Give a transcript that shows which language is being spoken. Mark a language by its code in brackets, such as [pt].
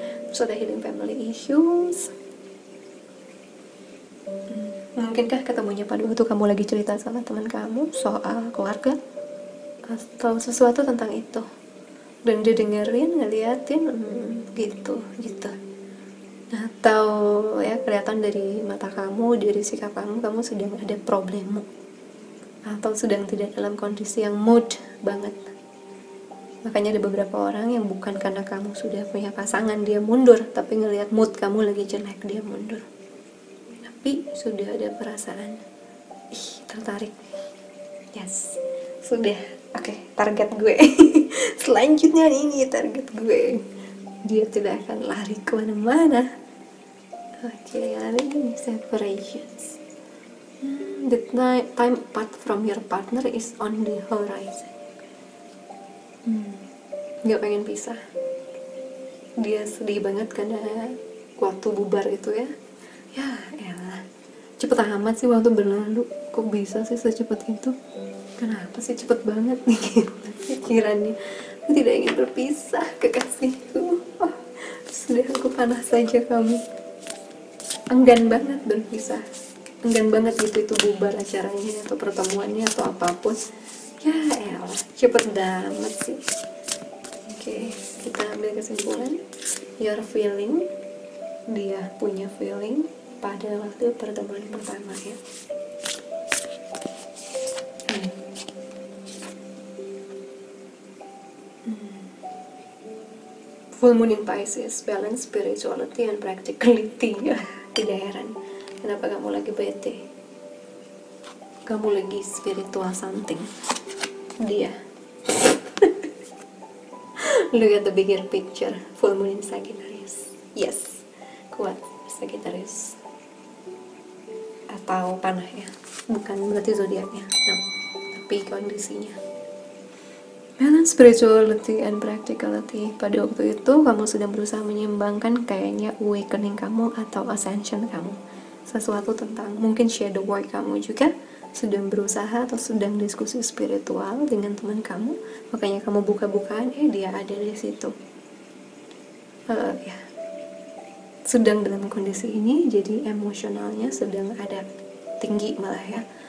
[id] Terus ada [en] healing family issues. [id] Mungkinkah ketemunya pada waktu kamu lagi cerita sama teman kamu soal keluarga atau sesuatu tentang itu, dan dia dengerin, ngeliatin, gitu. Atau ya kelihatan dari mata kamu, dari sikap kamu sedang ada problemmu, atau sedang tidak dalam kondisi yang mood banget. Makanya ada beberapa orang yang bukan karena kamu sudah punya pasangan dia mundur, tapi ngelihat mood kamu lagi jelek dia mundur. Tapi sudah ada perasaan tertarik. Yes, sudah. Oke, target gue. Selanjutnya ini target gue. Dia tidak akan lari kemana-mana. Oke, lalu separations. [en] The time apart from your partner is on the horizon. [id] Gak pengen pisah. Dia sedih banget karena waktu bubar itu ya. Ya elah, cepet amat sih waktu berlalu. Kok bisa sih secepat itu? Kenapa sih cepet banget nih pikirannya? Aku tidak ingin berpisah, kekasihku. Sudah aku panas saja kamu. Enggan banget berpisah. Enggan banget gitu itu bubar acaranya atau pertemuannya atau apapun. Ya elah, cepet banget sih. Oke, kita ambil kesimpulan. [en] Your feeling, [id] dia punya feeling pada waktu pertemuan pertama ya. [en] Full moon in Pisces, balance spirituality and practicality [id] ya. Tidak heran kenapa kamu lagi bete. Kamu lagi spiritual something. Dia [en] look at the bigger picture. Full moon in Sagittarius. Yes, [id] kuat [en] Sagittarius. [id] Atau panah ya, bukan berarti zodiaknya, no, tapi kondisinya. [en] Balance spirituality and practicality. [id] Pada waktu itu kamu sedang berusaha menyeimbangkan kayaknya awakening kamu atau ascension kamu. Sesuatu tentang mungkin shadow work kamu juga sedang berusaha atau sedang diskusi spiritual dengan teman kamu. Makanya kamu buka-bukaan, dia ada di situ. Ya, sedang dalam kondisi ini, jadi emosionalnya sedang ada tinggi malah ya.